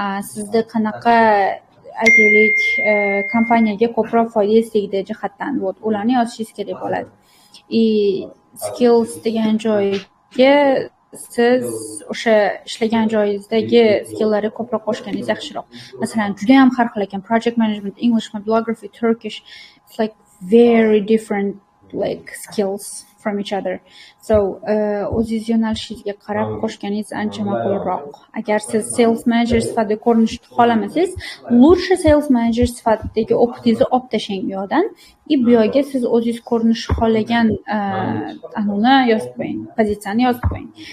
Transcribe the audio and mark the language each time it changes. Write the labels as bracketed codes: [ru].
[uz] Sizda qanaqa aytaylik kompaniyaga ko'proq foydasi tegdi jihatdan. Вот ularni yozishingiz kerak bo'ladi. И skills degan joyga siz o'sha ishlagan joyingizdagi skilllarni ko'proq qo'shganingiz yaxshiroq. Masalan, juda ham har xil ekan. [en] Project management, English, mobilography, Turkish, it's like very different like skills from each other. [uz] So, o'zingiz yo'nalishingizga qarab qo'shganingiz ancha ma'qulroq. Agar siz sales manager sifatida ko'rinishni xohlamasangiz, lучше sales manager sifatidagi o'qitingizni olib tashlang bu yoqdan. И bu yoqga siz o'zingiz ko'rinishni xohlagan anuni yozib qo'ying, pozitsiyani yozib qo'ying.